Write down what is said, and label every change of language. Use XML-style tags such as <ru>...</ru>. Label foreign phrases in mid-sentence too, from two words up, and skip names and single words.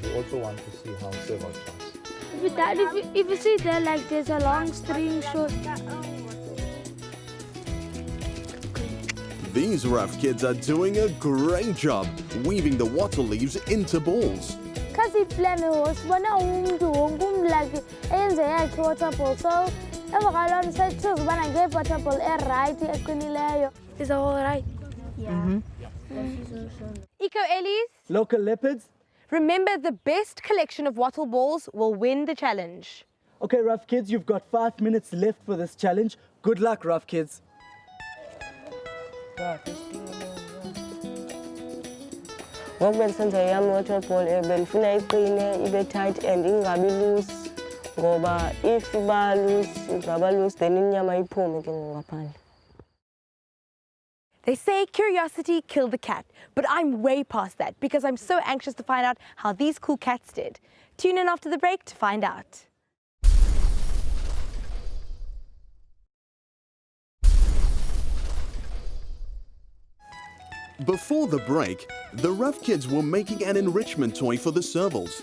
<en>You also want to see how several jumps. If you see there, like there's a long string short. These rough kids are doing a great job weaving the wattle leaves into balls.</en> <xh>Kasi</xh> <en>plan was</en> <xh>wana like enze yakhe waterfall, so evakalona sayichoose bana nge waterfall right eqinileyo.</xh> <en>Is all right? Yeah. Eco Ellies, Local leopards? remember the best collection of wattle balls will win the challenge. Okay, rough kids, you've got 5 minutes left for this challenge. Good luck, rough kids.</en> <xh>Ngokubensenza yami waterfall benifuna iqine ibe</xh> <en>tight and</en> <xh>ingabi loose ngoba if iba loose ingaba loose then inyama iphume ke ngaphandle.</xh> <en>They say curiosity killed the cat, but I'm way past that because I'm so anxious to find out how these cool cats did. Tune in after the break to find out. Before the break, the rough kids were making an enrichment toy for the servals.</en>